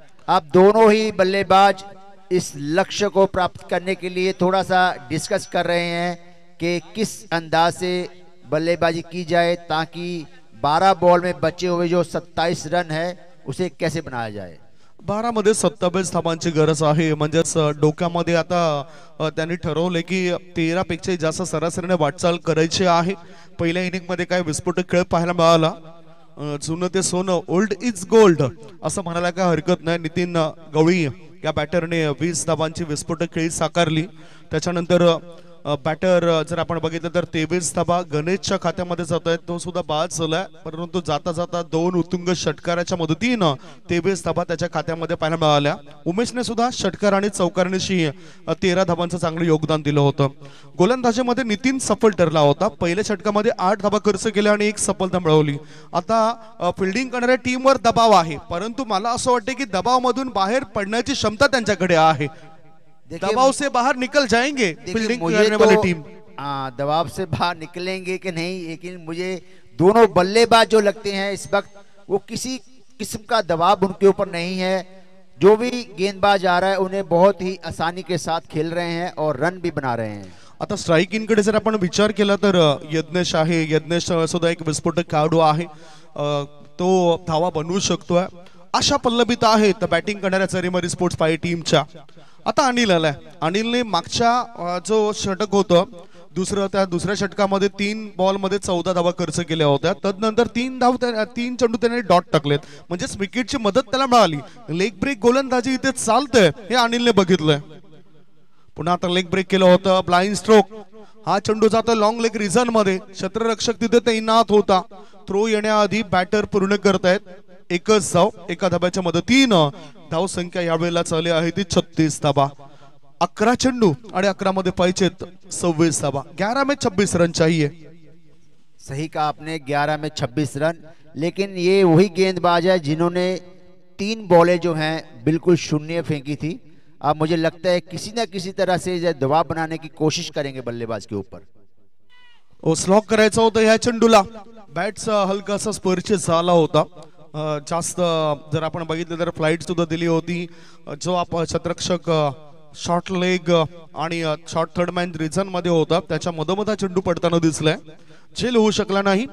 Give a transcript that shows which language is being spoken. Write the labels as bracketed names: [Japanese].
[Hindi] अब दोनों ही बल्लेबाज इस लक्ष्य को प्राप्त करने के लिए थोड़ा सा डिस्कस कर रहे हैं कि किस अंदाज से बल्लेबाजी की जाए ताकि 12 बॉल में बचे हुए जो 27 रन है उसे कैसे बनाया जाए। [Marathi] 12 मध्ये 27 धावांची गरज आहे. म्हणजेच डोक्यामध्ये आता त्यांनी ठरवले की 13 पेक्षा जास्त सरासरीने वाटचाल करायची आहे. पहिल्या इनिंग मध्ये काय विस्फोटक खेळ पाहायला मिळाला. जुनं ते सोनं, [English] old is gold [Marathi] असं म्हणायला काय हरकत नाही. नितीन गवळी या बॅटरने 20 धावांची विस्फोटक खेळी साकारली. त्याच्यानंतर बॅटर जर आपण बघितलं तर 23 धावा गणेशच्या खात्यामध्ये जात आहेत. तो सुद्धा बाद झालाय, परंतु जाता जाता 2 उत्तुंग षटकाराच्या मदतीनं 23 धावा त्याच्या खात्यामध्ये पाहायला मिळाल्या. उमेशने सुद्धा षटकार आणि चौकारणीशी 13 धावांचं चांगलं योगदान दिलं होतं. गोलंदाजीमध्ये नितीन सफल ठरला होता. पहिल्या षटकामध्ये 8 धावा खर्च केल्या आणि 1 सफलता मिळवली. आता फिल्डिंग करणाऱ्या टीमवर दबाव आहे, परंतु मला असं वाटतं की दबावामधून बाहेर पडण्याची क्षमता त्यांच्याकडे आहे. [Hindi] दबाव से बाहर निकल जाएंगे फील्डिंग करने वाली टीम. दबाव से बाहर निकलेंगे कि नहीं, लेकिन मुझे दोनों बल्लेबाज जो लगते हैं इस वक्त वो किसी किस्म का दबाव उनके ऊपर नहीं है. जो भी गेंदबाज आ रहा है उन्हें बहुत ही आसानी के साथ खेल रहे हैं और रन भी बना रहे हैं. [Marathi] आता स्ट्राइक इनकडे जर आपण विचार केला तर यज्ञेश आहे. यज्ञेश सुद्धा एक विस्फोटक खेळाडू आहे. तो धावा बनवू शकतोय. अशा पल्लवीत आहेत बॅटिंग करणाऱ्या चरीमरी स्पोर्ट्स 5 टीमच्या. आता अनिल आलाय. अनिलने मागच्या जो षटक होतं त्या दुसऱ्या षटकामध्ये 3 बॉलमध्ये 14 धावा खर्च केल्या होत्या. तदनंतर 3 चेंडू त्याने डॉट टाकलेत. म्हणजेच विकेटची मदत त्याला मिळाली. लेग ब्रेक गोलंदाजी इथे चालतंय हे अनिलने बघितलंय. पुन्हा आता लेग ब्रेक केलं होतं. Blind stroke. हा चेंडू जातो लॉंग लेग रिझन मध्ये. क्षेत्ररक्षक तिथे तैनात होता. थ्रो येण्याआधी बॅटर पूर्ण करतायत. एकच धाव एका धाब्याच्या मदतीनं. धाव संख्या यावेळेला चालली आहे ती 36 धावा. 11 चेंडू आणि 11 मध्ये पाहिजेत 26 धावा. [Hindi] 11 में 26 रन चाहिए. सही कहा आपने, 11 में 26 रन. लेकिन ये वही गेंदबाज है जिन्होंने 3 बॉलें जो हैं बिल्कुल शून्य फेंकी थी. अब मुझे लगता है किसी ना किसी तरह से दबाव बनाने की कोशिश करेंगे बल्लेबाज के ऊपर. [Marathi] स्लॉक करायचं होतं ह्या चेंडूला. बॅटचा हलकासा स्पर्श झाला होता. जास्त जर आपण बघितलं तर फ्लाइट सुद्धा दिली होती. जो आपण क्षेत्ररक्षक शॉर्ट लेग आणि शॉर्ट थर्ड मॅन रिझन मध्ये होता त्याच्या मधोमध चेंडू पडताना दिसलाय. झेल होऊ शकला नाही.